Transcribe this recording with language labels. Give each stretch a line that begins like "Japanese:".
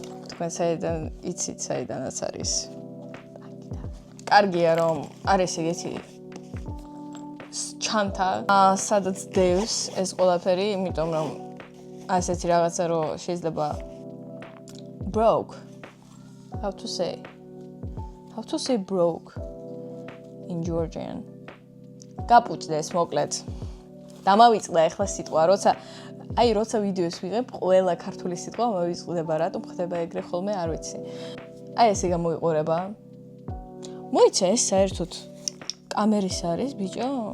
Georgian: თქვენ საიდან იცით საიდანაც არის. კარგია რომ არის ეგეთი ჩანთა, სადაც დევს ეს ყველაფერი, იმიტომ რომ ასეთი რაღაცა რომ შეიძლება broke.
English: How to say broke in Georgian.
Georgian: გაპუჭდეს მოკლედ. დამავიწყდა ახლა სიტყვა, როცა ვიდეოს ვიღებ, ყველა ქართული სიტყვა მოვიწყდება, რატომ ხდება ეგრე ხოლმე, არ ვიცი. აი ესე გამოვიყურება. მოიცა ეს საერთოდ კამერის არის, ბიჭო?